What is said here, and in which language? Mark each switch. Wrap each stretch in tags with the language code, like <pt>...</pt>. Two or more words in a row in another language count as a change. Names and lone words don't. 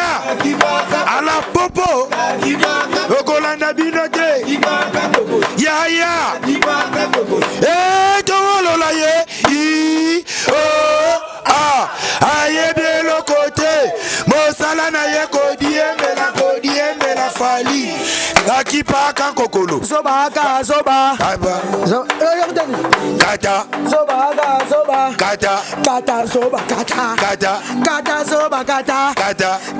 <ln>Ala popo. Okolanda bino te. Ya, ya. Eh, towolola ye. I, o, a. Ayebi eloko te. Mosala na ye kodiembela, kodiembela fali. Akipaka nkokolo. Zoba, aka, zoba. Aba. Zo-, eh, yo, tani. Kata. Zoba, aka, zoba. Kata. Kata, zoba, kata. Kata. Kata, zoba, kata. Kata.</ln>